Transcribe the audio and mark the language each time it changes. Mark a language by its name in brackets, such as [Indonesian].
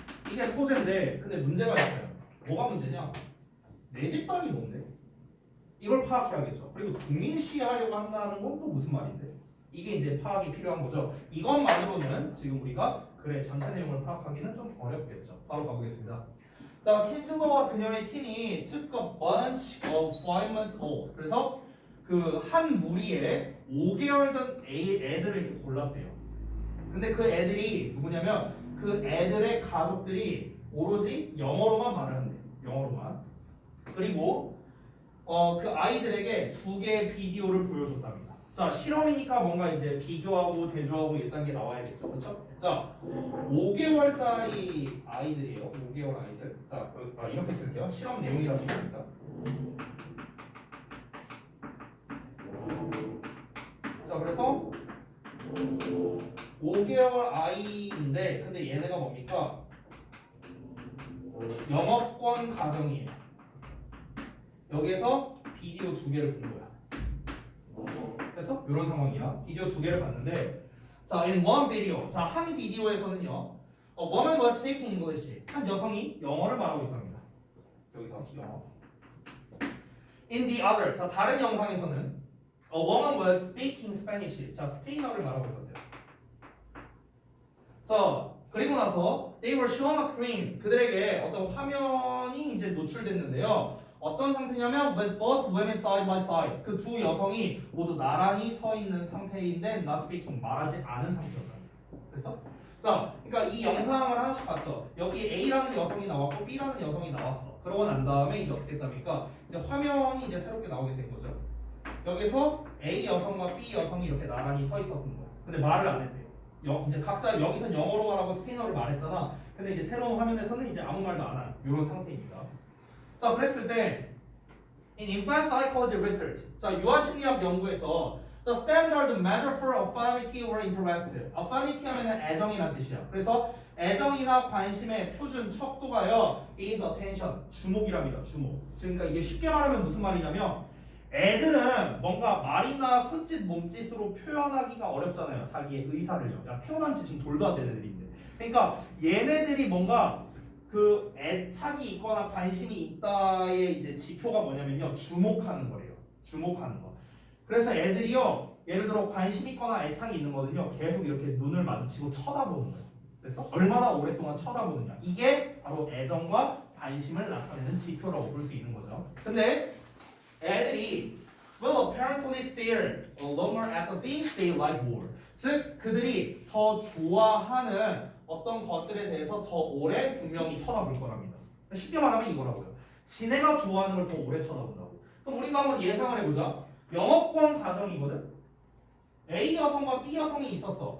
[Korean] 이게 소재인데 근데 문제가 있어요. 뭐가 문제냐? 내 집단이 뭔데? 이걸 파악해야겠죠. 그리고 동일시하려고 한다는 건 또 무슨 말인데? 이게 이제 파악이 필요한 거죠. 이것만으로는 지금 우리가 글의 전체 내용을 파악하기는 좀 어렵겠죠. 바로 가보겠습니다. 자, 킨즈버와 그녀의 팀이 [English] took a bunch of 5 months old. [Korean] 그래서 그 한 무리에 5개월 전 애들을 이렇게 골랐대요. 근데 그 애들이 누구냐면 그 애들의 가족들이 오로지 영어로만 말을 한대요. 영어로만. 그리고 그 아이들에게 2개의 비디오를 보여줬답니다. 자, 실험이니까 뭔가 이제 비교하고 대조하고 이딴 게 나와야겠죠. 그렇죠? 자, 5개월짜리 아이들이에요. 5개월 아이들. 자, 이렇게 쓸게요. 실험 내용이라서 있습니다. 자, 그래서 5개월 아이인데 근데 얘네가 뭡니까? 영어권 가정이에요. 여기에서 비디오 2개를 본 거야. 그래서 이런 상황이야. 비디오 2개를 봤는데 자, [English] in one video. [Korean] 자, 한 비디오에서는요. [English] A woman was speaking English. [Korean] 한 여성이 영어를 말하고 있답니다. 여기서 영어. [English] In the other. [Korean] 자, 다른 영상에서는 [English] A woman was speaking Spanish. [Korean] 자, 스페인어를 말하고 있었대요. 자, 그리고 나서 [English] they were shown a screen. [Korean] 그들에게 어떤 화면이 이제 노출됐는데요. 어떤 상태냐면 [English] with both women side by side. [Korean] 그 두 여성이 모두 나란히 서 있는 상태인데 [English] not speaking. [Korean] 말하지 않은 상태였다. 됐어? 자, 그러니까 이 영상을 하나씩 봤어. 여기 A라는 여성이 나왔고 B라는 여성이 나왔어. 그러고 난 다음에 이제 어떻게 됐답니까? 이제 화면이 이제 새롭게 나오게 된 거죠. 여기서 A 여성과 B 여성이 이렇게 나란히 서 있었던 거야. 근데 말을 안 했대요. 이제 각자 여기선 영어로 말하고 스페인어로 말했잖아. 근데 이제 새로운 화면에서는 이제 아무 말도 안 한 이런 상태입니다. [English] 자, 그랬을 때 in infant psychology research, [Korean] 자, 유아심리학 연구에서 [English] the standard measure for affinity or interest. [Korean] affinity 하면은 애정이란 뜻이야. 그래서 애정이나 관심의 표준 척도가요 [English] is attention, [Korean] 주목이랍니다. 주목. 그러니까 이게 쉽게 말하면 무슨 말이냐면 애들은 뭔가 말이나 손짓, 몸짓으로 표현하기가 어렵잖아요. 자기의 의사를요. 야, 태어난 지 지금 돌도 안 된 애들인데. 그러니까 얘네들이 뭔가 그 애착이 있거나 관심이 있다의 이제 지표가 뭐냐면요. 주목하는 거래요. 주목하는 거. 그래서 애들이요. 예를 들어 관심 있거나 애착이 있는 거는요. 계속 이렇게 눈을 마주치고 쳐다보는 거예요. 그래서 얼마나 오랫동안 쳐다보느냐. 이게 바로 애정과 관심을 나타내는 지표라고 볼 수 있는 거죠. 근데 애들이 [English] will apparently stare longer at the things they like more. [Korean] 즉 그들이 더 좋아하는 어떤 것들에 대해서 더 오래 분명히 쳐다볼 거랍니다. 쉽게 말하면 이거라고요. 지네가 좋아하는 걸 더 오래 쳐다본다고. 그럼 우리가 한번 예상을 해보자. 영어권 가정이거든. A 여성과 B 여성이 있었어.